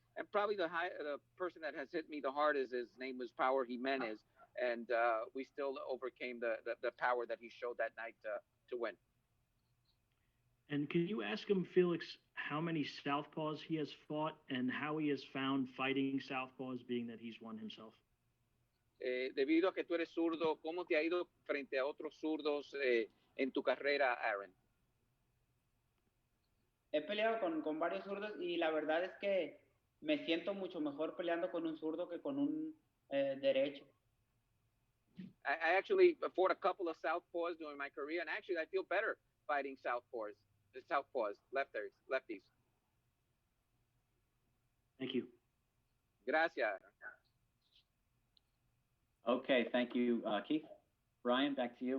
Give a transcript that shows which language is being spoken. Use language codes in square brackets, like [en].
[en] And probably the person that has hit me the hardest, his name was Power Jimenez, and we still overcame the power that he showed that night to win. And can you ask him, Felix, how many southpaws he has fought and how he has found fighting southpaws, being that he's one himself? [es] Debido a que tú eres zurdo, ¿cómo te ha ido frente a otros zurdos en tu carrera, Aaron? He peleado con varios zurdos y la verdad es que me siento mucho mejor peleando con un zurdo que con un derecho. [en] I actually fought a couple of southpaws during my career, and actually I feel better fighting southpaws, lefties. Thank you. [es] Gracias. [en] Okay, thank you, Keith. Brian, back to you.